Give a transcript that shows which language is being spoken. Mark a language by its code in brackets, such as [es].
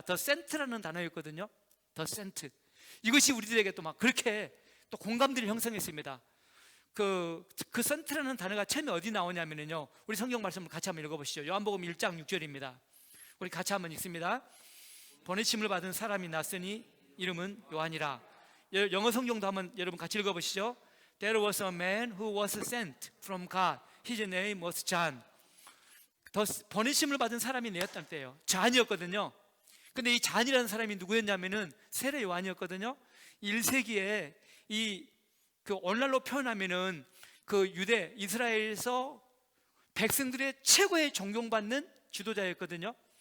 [ko] 더 센트라는 단어였거든요. 더 센트. 이것이 우리들에게 또 막 그렇게 또 공감들을 형성했습니다. 그 센트라는 단어가 처음에 어디 나오냐면요. 우리 성경 말씀을 같이 한번 읽어보시죠. 요한복음 1장 6절입니다. 우리 같이 한번 읽습니다. 보내심을 받은 사람이 났으니 이름은 요한이라. 영어 성경도 한번 여러분 같이 읽어보시죠. [en] There was a man who was sent from God. His name was John. [ko] 보내심을 받은 사람이 내었다는 때예요. 잔이었거든요. 근데 이 잔이라는 사람이 누구였냐면은 세례 요한이었거든요. 1세기에 그 오늘날로 표현하면은 그 유대 이스라엘에서 백성들의 최고의 존경받는 지도자였거든요.